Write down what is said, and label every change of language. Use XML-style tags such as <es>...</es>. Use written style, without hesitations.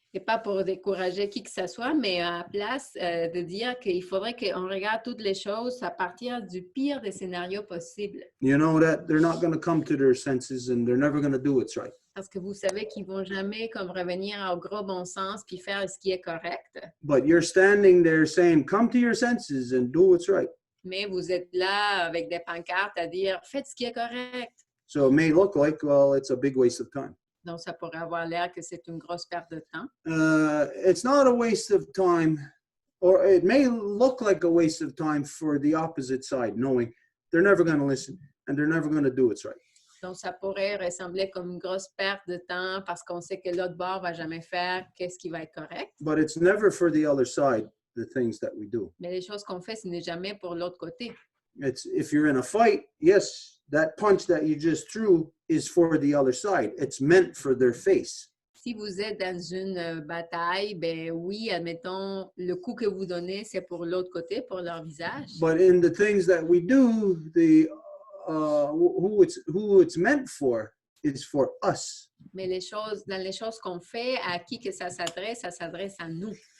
<fr>Et pas pour décourager qui que ce soit, mais à la place de dire qu'il faudrait qu'on regarde toutes les choses à partir du pire des scénarios possibles.</fr> <en>You know that they're not going to come to their senses and they're never going to do what's right.</en> <fr>Parce que vous savez qu'ils vont jamais comme revenir au gros bon sens puis faire ce qui est correct.</fr> <en>But you're standing there saying, come to your senses and do what's right.</en> <fr>Mais vous êtes là avec des pancartes à dire, faites ce qui est correct.</fr> <en>So it may look like, well, it's a big waste of time.</en> <fr>Donc, ça pourrait avoir l'air que c'est une grosse perte de temps.</fr> <en>It's not a waste of time, or it may look like a waste of time for the opposite side, knowing they're never going to listen and they're never going to do what's right.</en> <fr>Donc, ça pourrait ressembler comme une grosse perte de temps parce qu'on sait que l'autre bord va jamais faire qu'est-ce qui va être correct.</fr> <en>But it's never for the other side, the things that we do.</en> <fr>Mais les choses qu'on fait, ce n'est jamais pour l'autre côté.</fr> <en>It's if you're in a fight, yes, that punch that you just threw is for the other side. It's meant for their face.</en> <fr>Si vous êtes dans une bataille, ben oui, admettons, le coup que vous donnez, c'est pour l'autre côté, pour leur visage.</fr> <en>But in the things that we do, the who it's meant for is for us.</en> <fr>Mais dans les choses qu'on fait, à qui que ça s'adresse à nous.</fr>